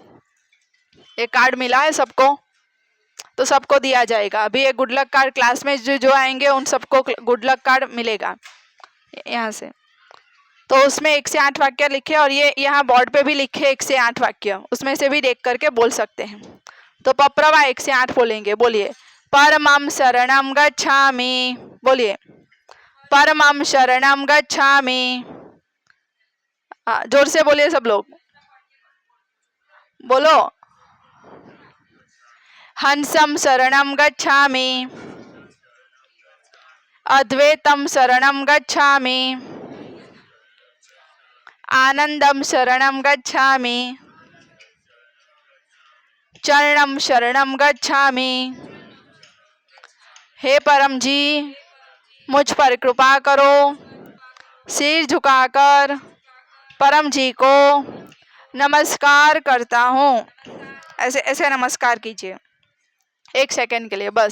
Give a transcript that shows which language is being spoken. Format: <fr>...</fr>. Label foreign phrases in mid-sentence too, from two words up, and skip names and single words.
<hi>एक कार्ड मिला है सबको? तो सबको दिया जाएगा। अभी एक</hi> <en>good luck card</en> <hi>क्लास में जो आएंगे उन सबको</hi> <en>good luck card</en> <hi>मिलेगा यहाँ से। तो उसमें 1 से 8 वाक्य लिखे और ये यहाँ बोर्ड पे भी लिखे 1 से 8 वाक्य, उसमें से भी देख करके बोल सकते हैं। तो पप्रवा 1 से 8 बोलेंगे। बोलिए,</hi> <sa>परमं शरणं गच्छामि। बोलिए, परमं शरणं गच्छामि।</sa> <hi>जोर से बोलिए सब लोग। बोलो,</hi> <sa>हंसं शरणं गच्छामि। अद्वैतं शरणं गच्छामि। आनंदं शरणं गच्छामि। चरणं शरणं गच्छामि।</sa> <hi>हे परम जी, मुझ पर कृपा करो। सिर झुकाकर परम जी को नमस्कार करता हूँ। ऐसे ऐसे नमस्कार कीजिए 1 सेकंड के लिए बस।</hi>